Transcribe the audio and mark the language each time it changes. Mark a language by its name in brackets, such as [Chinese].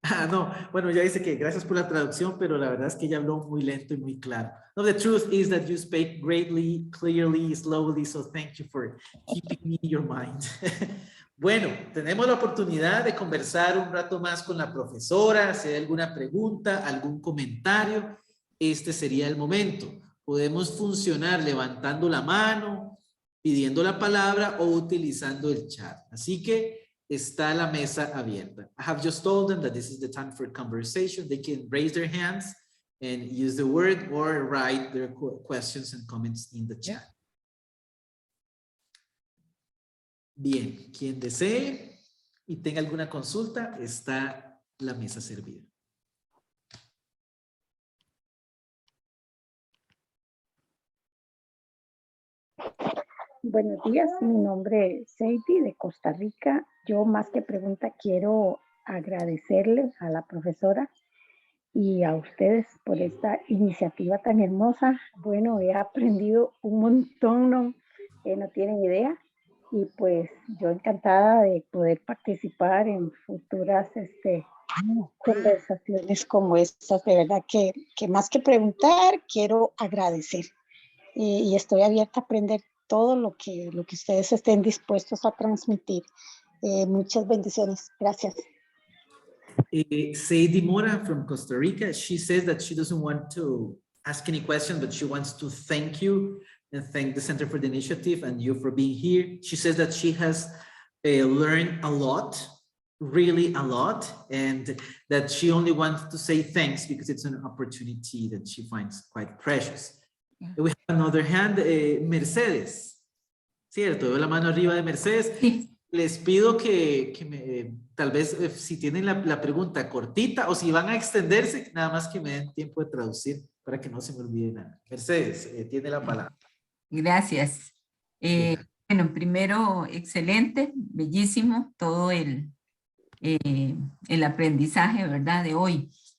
[Spanish] No, bueno, ya dice que gracias por la traducción, pero la verdad es que ella habló muy lento y muy claro. [English] No, the truth is that you speak greatly, clearly, slowly, so thank you for keeping me in your mind. [Spanish] Bueno, tenemos la oportunidad de conversar un rato más con la profesora, si hay alguna pregunta, algún comentario, este sería el momento. Podemos funcionar levantando la mano, pidiendo la palabra o utilizando el chat. Así que está la mesa abierta. [English] I have just told them that this is the time for conversation. They can raise their hands and use the word or write their questions and comments in the chat. [Spanish] Bien, quien desee y tenga alguna consulta, está la mesa servida. Buenos días, mi nombre es Sadie de Costa Rica. Yo más que pregunta quiero agradecerle a la profesora y a ustedes por esta iniciativa tan hermosa. Bueno, he aprendido un montón, no tienen idea. Y pues yo encantada de poder participar en futuras conversaciones como estas. De verdad que más que preguntar, quiero agradecer. Y estoy abierta a aprender todo lo que ustedes estén dispuestos a transmitir. Muchas bendiciones. Gracias. [English] Sadie Mora from Costa Rica, she says that she doesn't want to ask any question, but she wants to thank you and thank the Center for the Initiative and you for being here. She says that she has learned a lot, really a lot, and that she only wants to say thanks because it's an opportunity that she finds quite precious. We have another hand, Mercedes. [Spanish] Cierto, veo la mano arriba de Mercedes. Sí. Les pido que tal vez si tienen la pregunta cortita o si van a extenderse, nada más que me den tiempo de traducir para que no se me olvide nada. Mercedes, tiene la palabra. Gracias. Bueno, primero, excelente, bellísimo todo el aprendizaje, ¿verdad? De hoy.